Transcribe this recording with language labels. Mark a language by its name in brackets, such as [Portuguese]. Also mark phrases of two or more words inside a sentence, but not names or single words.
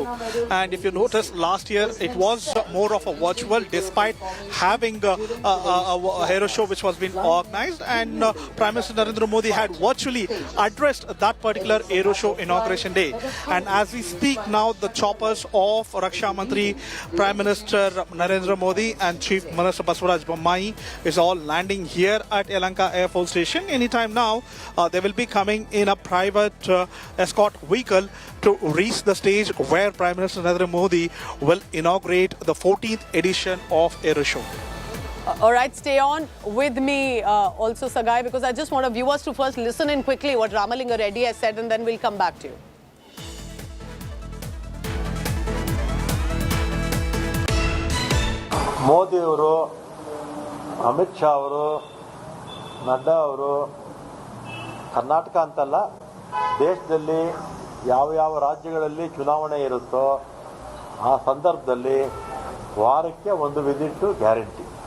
[English] And if you notice, last year it was more of a virtual, despite having a Aero Show which was being organized, and Prime Minister Narendra Modi had virtually addressed that particular Aero Show inauguration day. And as we speak now, the choppers of Raksha Mantri, Prime Minister Narendra Modi and Chief Minister Basuraj Bommai is all landing here at Yelahanka Air Force Station. Anytime now, they will be coming in a private escort vehicle to reach the stage where Prime Minister Narendra Modi will inaugurate the 14th edition of Aero Show. All right, stay on with me also, Sagai, because I just want viewers to first listen in quickly what Ramalanga Reddy has said, and then we'll come back to you. [Kannada] ಮೋದಿ ಅವರು, ಅಮಿತ್ ಶಾ ಅವರು, ನಡ್ಡಾ ಅವರು ಕರ್ನಾಟಕ ಅಂತಲ್ಲ, ದೇಶದಲ್ಲಿ ಯಾವ ರಾಜ್ಯಗಳಲ್ಲಿ ಚುನಾವಣೆ ಇರುತ್ತೋ ಆ ಸಂದರ್ಭದಲ್ಲಿ ವಾರಕ್ಕೆ ಒಂದು [English] visit guarantee.